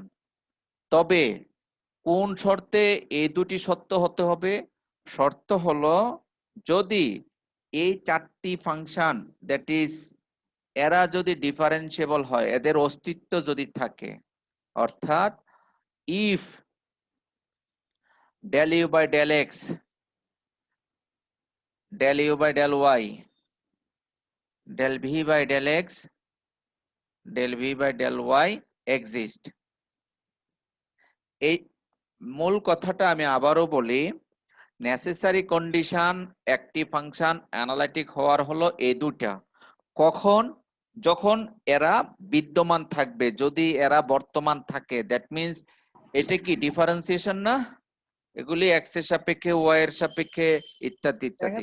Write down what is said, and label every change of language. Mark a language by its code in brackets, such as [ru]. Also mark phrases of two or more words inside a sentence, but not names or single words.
[bn] তবে কোন শর্তে এই দুটি সত্য হতে হবে? শর্ত হলো যদি এই চারটি ফাংশন, [en] that is [bn] এরা যদি ডিফারেন্সিয়েবল হয়, এদের অস্তিত্ব যদি থাকে, অর্থাৎ [en] if del u by del x, del u by del y, del v by del x, del v by del y exist. [bn] এই মূল কথাটা আমি আবারও বলি, [en] necessary condition [bn] একটি ফাংশন অ্যানালাইটিক হওয়ার হলো এই দুটা। কখন? যখন এরা বিদ্যমান থাকবে, যদি এরা বর্তমান থাকে, [en] that means [bn] এটা কি ডিফারেন্সিয়েশন না, এগুলি এক্স এর সাপেক্ষে, ওয়াই এর সাপেক্ষে, ইত্যাদি ইত্যাদি।